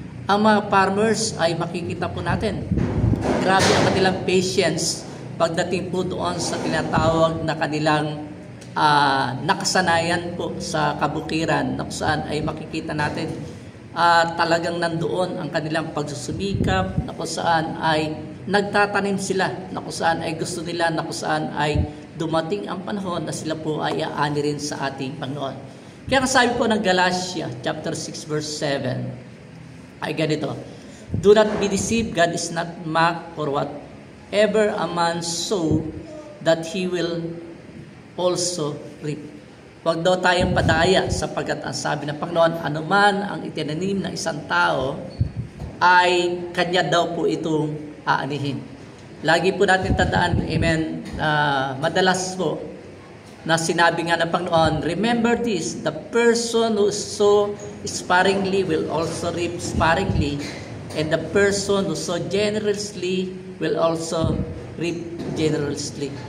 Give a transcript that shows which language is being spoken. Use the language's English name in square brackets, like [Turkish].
[Filipino] Ang mga farmers ay makikita po natin, grabe ang kanilang patience pagdating po doon sa tinatawag na kanilang nakasanayan po sa kabukiran, na saan ay makikita natin talagang nandoon ang kanilang pagsusumikap, na kung saan ay nagtatanim sila, na kung saan ay gusto nila, na kung saan ay dumating ang panahon na sila po ay aani rin sa ating Panginoon. Kaya kasabi po ng Galatia chapter 6 verse 7 ay ganito, [English] do not be deceived, God is not mocked, for whatever a man sow, that he will also reap. [Filipino] Huwag daw tayong padaya, sapagkat ang sabi ng Panginoon, anuman ang itinanim ng isang tao, ay kanya daw po itong aanihin. Lagi po natin tandaan, amen, madalas po na sinabi nga ng Panginoon, [English] remember this, the person who sow sparingly will also reap sparingly, and the person who sow generously will also reap generously.